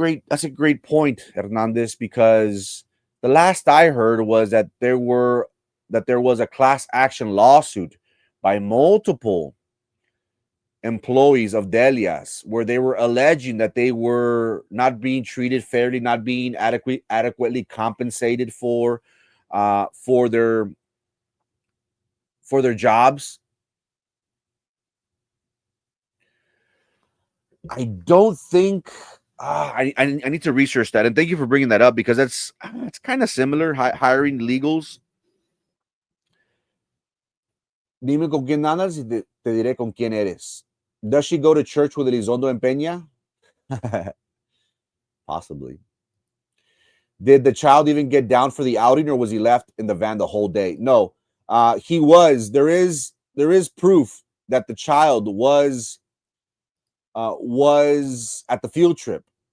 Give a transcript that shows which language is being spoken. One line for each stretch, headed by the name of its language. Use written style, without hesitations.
English: That's a great point, Hernandez, because the last I heard was that there was a class action lawsuit by multiple employees of Delia's where they were alleging that they were not being treated fairly, not being adequately compensated for their jobs. I don't think I need to research that, and thank you for bringing that up because that's kind of similar. Hiring legals.
Spanish: Dime con quién andas y te diré con quién eres.
English: Does she go to church with Elizondo and Peña? Possibly. Did the child even get down for the outing, or was he left in the van the whole day? No, he was. There is proof that the child was at the field trip.